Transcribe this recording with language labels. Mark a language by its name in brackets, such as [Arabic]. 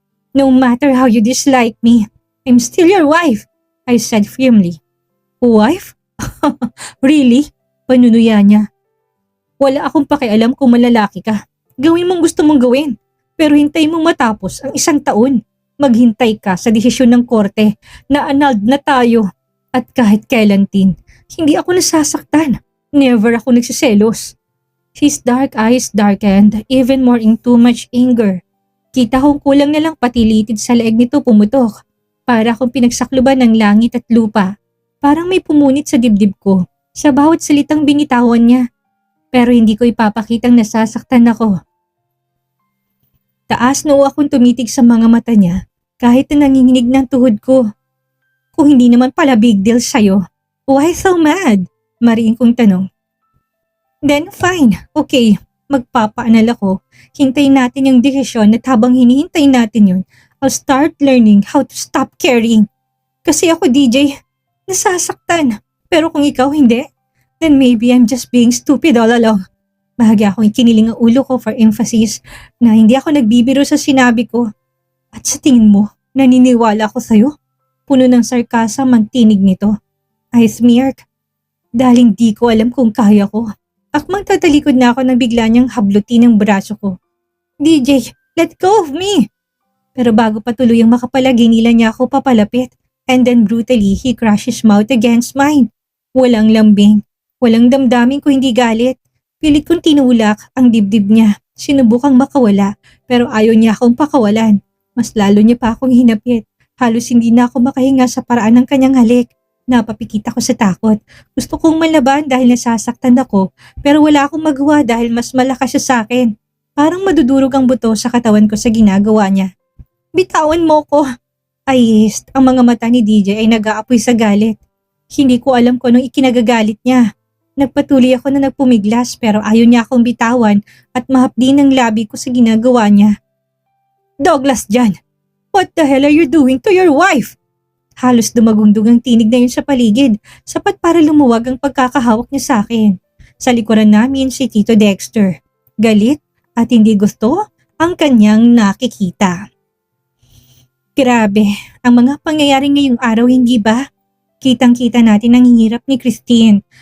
[English] "No matter how you dislike me, I'm still your wife," I said firmly. "Wife? Really?" [Filipino] Panunuya niya. "Wala akong pakialam kung malalaki ka. Gawin mong gusto mong gawin. Pero hintay mong matapos ang isang taon. Maghintay ka sa desisyon ng korte na annulled na tayo. At kahit kailan, Tin, hindi ako nasasaktan. Never ako nagsiselos." [English] His dark eyes darkened even more in too much anger. [Filipino] Kita kong kulang na lang patilitid sa leeg nito pumutok. Para akong pinagsakluban ng langit at lupa. Parang may pumunit sa dibdib ko sa bawat salitang binitawan niya. Pero hindi ko ipapakitang nasasaktan ako. Taas noo akong tumitig sa mga mata niya kahit na nanginginig ng tuhod ko. "Kung hindi naman pala big deal sa'yo, [English] why so mad?" [Filipino] Mariin kong tanong. [English] "Then fine, okay, [Filipino] magpapaanal ako. Hintayin natin yung desisyon at habang hinihintay natin yun, [English] I'll start learning how to stop caring. [Filipino] Kasi ako DJ, nasasaktan. Pero kung ikaw hindi, [English] then maybe I'm just being stupid all along." [Filipino] Bahagi akong ikiniling ang ulo ko [English] for emphasis [Filipino] na hindi ako nagbibiro sa sinabi ko. "At sa tingin mo, naniniwala ako sa'yo?" Puno ng sarkasam ang tinig nito. [English] I smirk. [Filipino] Dahil di ko alam kung kaya ko. Akmang tatalikod na ako nang bigla niyang hablutin ang braso ko. [English] DJ, let go of me! [Filipino] Pero bago pa tuluyang makapalagi nila niya ako papalapit. [English] And then brutally, he crushed his mouth against mine. [Filipino] Walang lambing. Walang damdamin ko hindi galit. Pilit kong tinulak ang dibdib niya. Sinubukang makawala pero ayaw niya akong pakawalan. Mas lalo niya pa akong hinapit. Halos hindi na ako makahinga sa paraan ng kanyang halik. Napapikit ako sa takot. Gusto kong malaban dahil nasasaktan ako pero wala akong magawa dahil mas malakas siya sa akin. Parang madudurog ang buto sa katawan ko sa ginagawa niya. Bitawan mo ko! Ay, ang mga mata ni DJ ay nag-aapoy sa galit. Hindi ko alam kung anong ikinagagalit niya. Nagpatuloy ako na nagpumiglas pero ayaw niya akong bitawan at mahapdi ng labi ko sa ginagawa niya. [English] Douglas Jan, what the hell are you doing to your wife? [Filipino] Halos dumagundog ang tinig na yun sa paligid, sapat para lumuwag ang pagkakahawak niya sa akin. Sa likuran namin si Tito Dexter. Galit at hindi gusto ang kanyang nakikita. Grabe, ang mga pangyayari ngayong araw hindi ba? Kitang-kita natin ang hirap ni Christine.